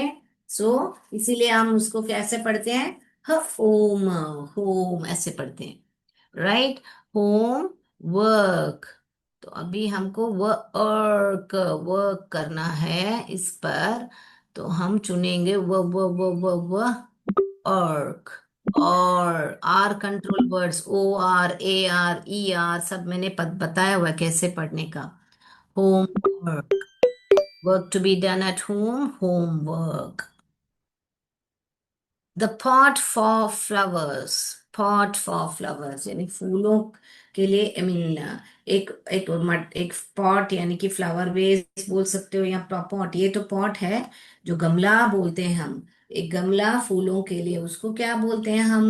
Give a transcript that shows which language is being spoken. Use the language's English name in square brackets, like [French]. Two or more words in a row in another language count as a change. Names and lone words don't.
[Hindi] सो इसीलिए हम उसको कैसे पढ़ते हैं? ह ओम, होम ऐसे पढ़ते हैं, राइट? [English] home work. [Hindi] तो अभी हमको [English] work work [Hindi] करना है इस पर, तो हम चुनेंगे व वर्क। [English] और R control words, O R, A R, E R, [Hindi] सब मैंने बताया हुआ है कैसे पढ़ने का। [English] home work, work to be done at home, home work. the pot for flowers, pot for flowers [Hindi] यानी फूलों के लिए, [English] I mean [Hindi] एक एक एक पॉट यानी कि [English] flower vase [Hindi] बोल सकते हो, या पॉट। ये तो पॉट है, जो गमला बोलते हैं हम। एक गमला फूलों के लिए, उसको क्या बोलते हैं हम?